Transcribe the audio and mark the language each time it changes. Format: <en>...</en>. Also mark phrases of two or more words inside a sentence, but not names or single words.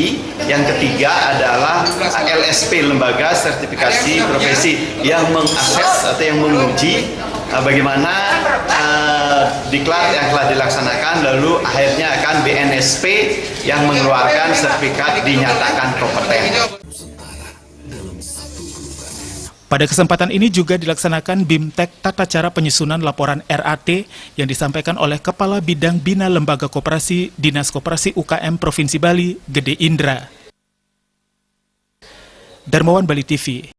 <id>Yang ketiga adalah LSP, lembaga sertifikasi profesi yang mengakses atau yang menguji bagaimana diklat yang telah dilaksanakan, lalu akhirnya akan BNSP yang mengeluarkan sertifikat dinyatakan kompeten. Pada kesempatan ini juga dilaksanakan BIMTEK Tata Cara Penyusunan Laporan RAT yang disampaikan oleh Kepala Bidang Bina Lembaga Koperasi Dinas Koperasi UKM Provinsi Bali, Gede Indra. Darmawan, Bali TV.</id>